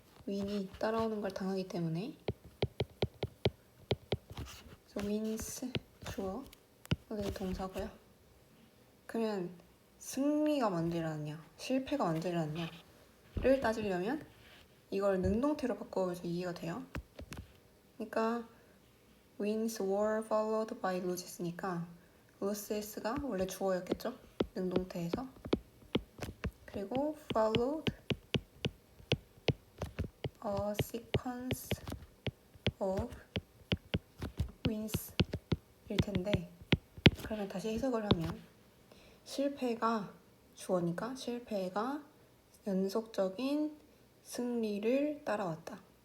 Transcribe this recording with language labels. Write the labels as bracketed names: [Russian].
[Korean] win이 따라오는 걸 당하기 때문에. 그래서 wins 주어, 여기 동사고요. 그러면 승리가 먼저 일어났냐, 실패가 먼저 일어났냐를 따지려면 이걸 능동태로 바꿔서 이해가 돼요. 그러니까 [English] wins were followed by loses [Korean] 니까 loses가 원래 주어였겠죠? 능동태에서. 그리고 [English] followed a sequence of wins [Korean] 일 텐데 그러면 다시 해석을 하면 실패가 주어니까 실패가 연속적인 승리를 따라왔다.